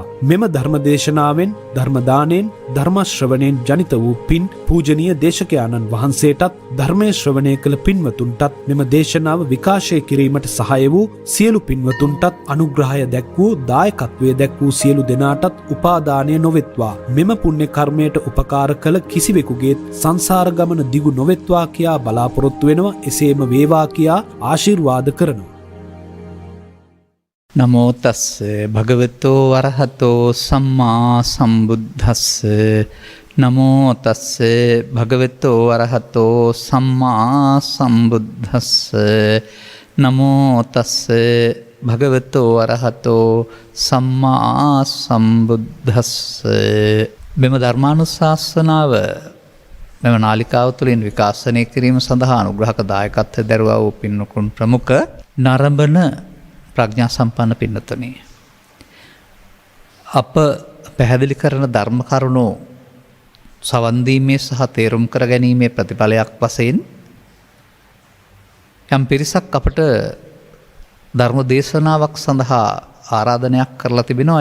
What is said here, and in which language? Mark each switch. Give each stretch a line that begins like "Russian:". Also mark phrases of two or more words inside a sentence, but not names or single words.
Sinhala: මෙම ධර්මදේශනාවෙන් ධර්මදානයෙන් ධර්ම ශ්‍රවණයෙන් ජනිත වූ පින් පූජනීය දේශකයාණන් වහන්සේටත් ධර්මයේ ශ්‍රවණය කළ පින්වතුන්ටත් මෙම දේශනාව විකාශය කිරීමට සහාය වූ සියලු පින්වතුන්ටත් අනුග්‍රහය දැක් වූ දායකත්වය දැක් වූ සියලු දෙනාටත් උපාදානය නොවෙත්වා. මෙම පුණ්‍ය කර්මයට උපකාර කළ කිසිවෙකුගේ සංසාර ගමන දිගු නොවෙත්වා කියා බලාපොරොත්තු වෙනවා. එසේම වේවා කියා ආශිර්වාද කරනවා.
Pali: නමෝ තස්ස භගවතෝ අරහතෝ සම්මා සම්බුද්දස්ස. නමෝ තස්ස භගවතෝ අරහතෝ සම්මා සම්බුද්දස්ස. නමෝ තස්ස භගවතෝ අරහතෝ සම්මා සම්බුද්දස්ස.
Sinhala: මෙම ධර්මානුශාසනාව මෙම නාලිකාව තුළින් විකාශනය කිරීම සඳහා අනුග්‍රහක දායකත්වය දැරුවා වූ පින්වතුන් ප්‍රමුඛ නරඹන ප්‍රඥා සම්පන්න පින්නතුනි. අප පැහැදිලි කරන ධර්ම කරුණු සවන් දීමේ සහ තේරුම් කර ගැනීමේ ප්‍රතිඵලයක් වශයෙන් යම් පිරිසක් අපට ධර්ම දේශනාවක් සඳහා ආරාධනයක් කරලා තිබෙනවා.